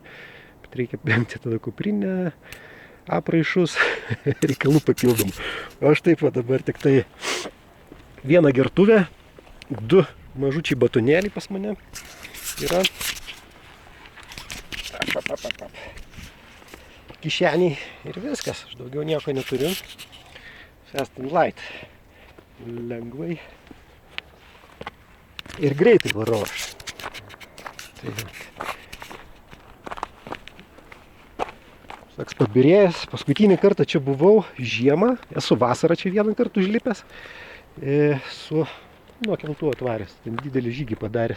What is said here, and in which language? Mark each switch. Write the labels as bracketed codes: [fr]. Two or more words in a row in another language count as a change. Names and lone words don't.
[lt] Bet reikia bengti tada kuprinę, apraišus, reikalų papildomų. O aš taip va dabar tik tai vieną gertuvę, 2 mažučiai batonėliai pas mane yra. Kišeniai ir viskas, aš daugiau nieko neturiu. [en] Fast and light. [lt] Lengvai. Ir greitai varau aš. Toks pabirėjęs, paskutinį kartą čia buvau žiemą, esu vasarą čia vieną kartą užlipęs, su nuo keltų atvaręs, ten didelį žygį padaręs.